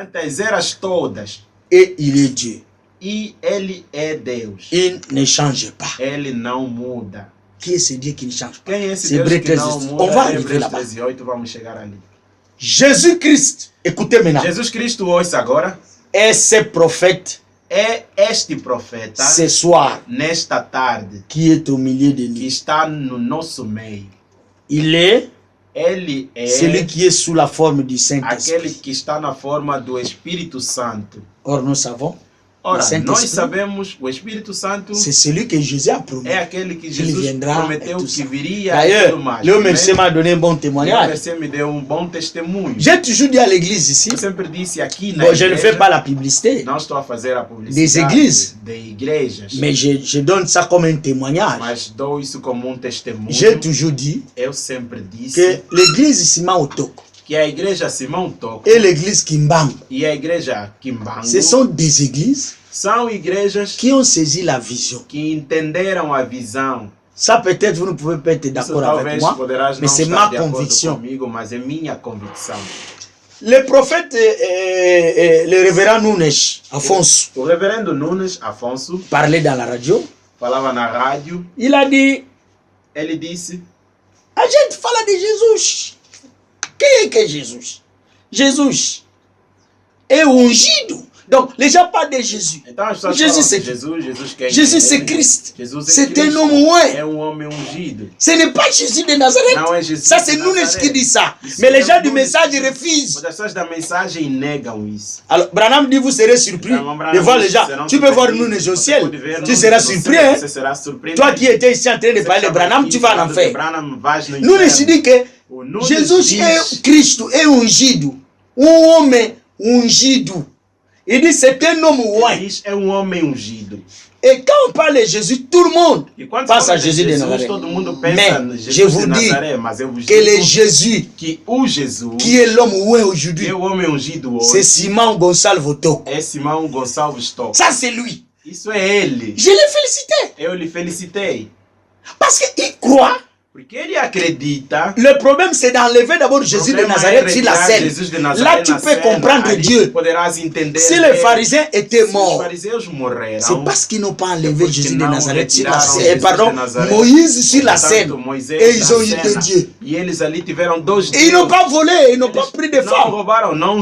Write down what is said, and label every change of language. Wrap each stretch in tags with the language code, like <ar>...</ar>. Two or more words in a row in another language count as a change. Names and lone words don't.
<fr>Et il est Dieu. Il ne change pas. Qui est ce Dieu qui ne change pas? C'est Hébreux 13. On va arriver là-bas. Jésus-Christ, écoutez maintenant. Et ce prophète,</fr> <pt>este profeta,</pt> <fr>ce soir,</fr> <pt>nesta tarde,</pt> <fr>qui est au milieu de nous,</fr> <pt>qui está no nosso meio. Ele é</pt> <fr>celui qui est sous la forme du Saint-Esprit.</fr> <pt>Aquele que está na forma do Espírito Santo.</pt> <fr>Or nous savons</fr> <pt>Ora, nós sabemos o Espírito Santo</pt> <fr>c'est celui que Jésus a promis.</fr> <pt>É aquele que Jesus prometeu que viria.</pt> <fr>D'ailleurs, Léo Mercier m'a donné un bon témoignage.</fr> <pt>Mercier me deu bom testemunho.</pt> <fr>J'ai toujours dit à l'église ici.</fr> <pt>Eu sempre disse aqui na igreja,</pt> <fr>je ne fais pas la publicité.</fr> <pt>Não estou a fazer a publicidade</pt> <fr>des églises.</fr> <pt>De igrejas.</pt> <fr>Mais je donne ça comme un témoignage.</fr> <pt>Mas dou isso como testemunho.</pt> <fr>J'ai toujours dit.</fr> <pt>Eu sempre disse.</pt> <fr>Que l'église Simão Otoko.</fr> <pt>Que a igreja Simão Otoko.</pt> <fr>Et l'église Kimbangu.</fr> <pt>E a igreja Kimbangu.</pt> <fr>Ce sont des églises.</fr> <pt>São igrejas</pt> <fr>qui ont saisi la vision.</fr> <pt>Que entenderam a visão.</pt> <fr>Ça peut-être vous ne pouvez pas être d'accord avec moi, mais c'est ma conviction.</fr> <pt>Comigo, mas é minha convicção.</pt> <fr>Le prophète, le révérend Nunes Afonso,</fr> <pt>o reverendo Nunes Afonso</pt> <fr>parlait dans la radio.</fr> <pt>Falava na rádio.</pt> <fr>Il a dit,</fr> <pt>ele disse, a gente fala de Jesus. Quem é que é Jesus? Jesus é ungido.</pt> <fr>Donc, les gens parlent de Jésus.</fr> <pt>Então,</pt> <fr>Jésus, c'est Jésus, c'est Christ. C'est un homme oué.</fr> <pt>É homem ungido.</pt> <fr>Ce n'est pas Jésus de Nazareth.</fr> <pt>Não é Jesus</pt> <fr>ça, c'est Nunes qui dit ça. Mais les gens du message refusent.</fr> <pt>As pessoas da mensagem negam isso.</pt> <fr>Alors, Branham dit, vous serez surpris de voir les gens. Tu peux voir Nunes au ciel. Tu seras surpris. Hein? Toi qui étais ici en train de parler de Branham, tu vas en enfer. Nunes dit que Jésus est Christ, est ungido.</fr> <pt>Um homem ungido.</pt> <fr>Il dit c'est un homme oué.</fr> <pt>É homem ungido.</pt> <fr>Et quand on parle de Jésus, tout le monde pense à Jésus de Nazareth. Mais je vous dis que le Jésus qui est l'homme oué aujourd'hui, c'est Simão Gonçalves Otoko. Ça c'est lui.</fr> <pt>Isso é ele.</pt> <fr>Je l'ai félicité.</fr> <pt>Eu lhe felicitei.</pt> <fr>Parce qu'il croit.</fr> <pt>Porque ele acredita.</pt> <fr>Le problème c'est d'enlever d'abord Jésus de Nazareth sur la scène. Là tu peux comprendre Dieu. Si les pharisiens étaient morts, c'est parce qu'ils n'ont pas enlevé Jésus de Nazareth sur la scène. Pardon, Moïse sur la scène. Et ils ont eu de Dieu. Et ils n'ont pas volé, ils n'ont pas pris de femmes.</fr>